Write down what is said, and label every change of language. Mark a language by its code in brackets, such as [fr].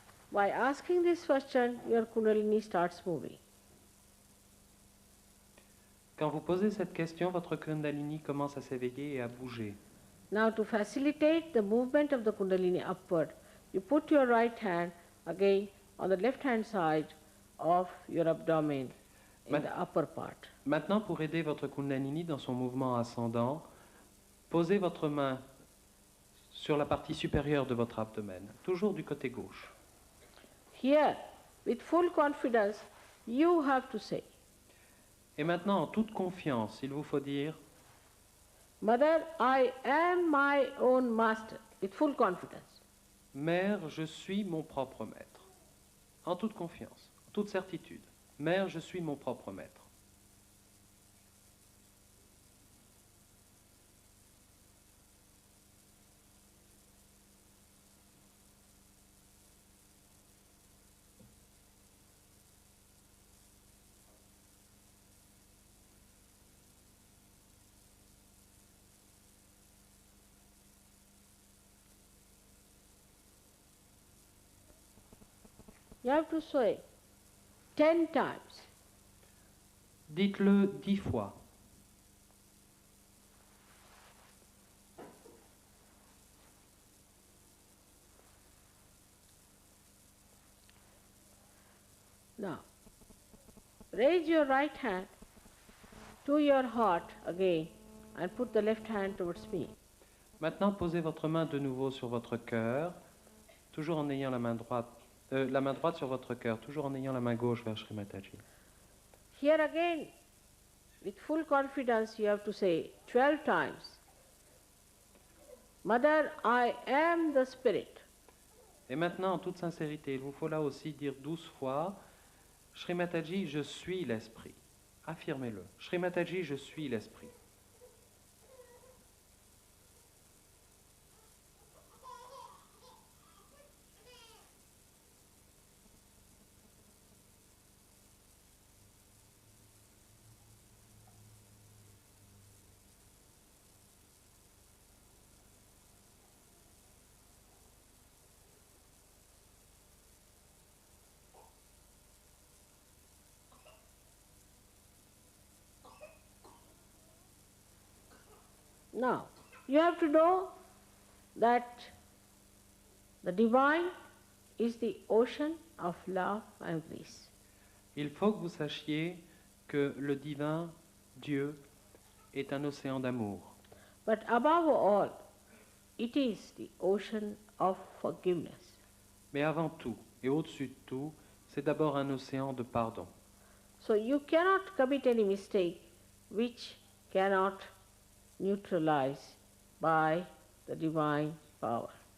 [en] By asking this question, your Kundalini starts moving. [fr] Quand vous posez cette question, votre Kundalini commence à s'éveiller et à bouger. [en] Now, to facilitate the movement of the Kundalini upward, you put your right hand again on the left hand side of your abdomen in the upper part. [fr] Maintenant, pour aider votre Kundalini dans son mouvement ascendant, posez votre main sur la partie supérieure de votre abdomen, toujours du côté gauche. [en] Here, with full confidence, you have to say, [fr] Et maintenant, en toute confiance, il vous faut dire [en] Mother, I am my own master, with full confidence. [fr] Mère, je suis mon propre maître. En toute confiance, en toute certitude. Mère, je suis mon propre maître. [en] You have to say 10 times. [fr] Dites-le 10 fois. [en] Now, raise your right hand to your heart again and put the left hand towards me. [fr] Maintenant, posez votre main de nouveau sur votre cœur, toujours en ayant la main droite sur votre cœur, toujours en ayant la main gauche vers Shri Mataji. [en] Here again, with full confidence, you have to say 12 times, Mother, I am the Spirit. [fr] Et maintenant, en toute sincérité, il vous faut là aussi dire 12 fois, Shri Mataji, je suis l'Esprit. Affirmez-le. Shri Mataji, je suis l'Esprit. [en] Now, you have to know that the divine is the ocean of love and grace. [fr] Il faut que vous sachiez que le divin, Dieu, est un océan d'amour. [en] But above all, it is the ocean of forgiveness. [fr] Mais avant tout, et au-dessus de tout, c'est d'abord un océan de pardon. [en] So you cannot commit any mistake which cannot neutralize by the divine power.